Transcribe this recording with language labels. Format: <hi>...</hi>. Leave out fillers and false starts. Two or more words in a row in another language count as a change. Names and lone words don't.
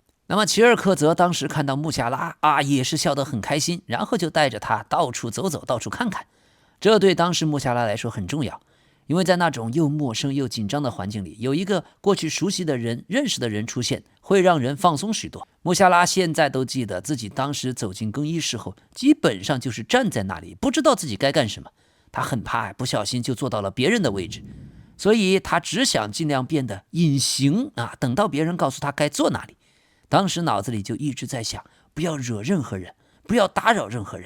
<zh>那麼齊爾克澤當時看到穆夏拉也是笑得很開心，然後就帶着他到處走走，到處看看。這對當時穆夏拉來說很重要，因為在那種又陌生又緊張的環境裡，有一個過去熟悉的人、認識的人出現，會讓人放鬆許多。穆夏拉現在都記得自己當時走進更衣室後，基本上就是站在那裡，不知道自己該幹什麼。他很怕不小心就坐到了別人的位置，所以他只想盡量變得隱形等到別人告訴他該坐哪裡。當時腦子裡就一直在想，不要惹任何人，不要打擾任何人。</zh>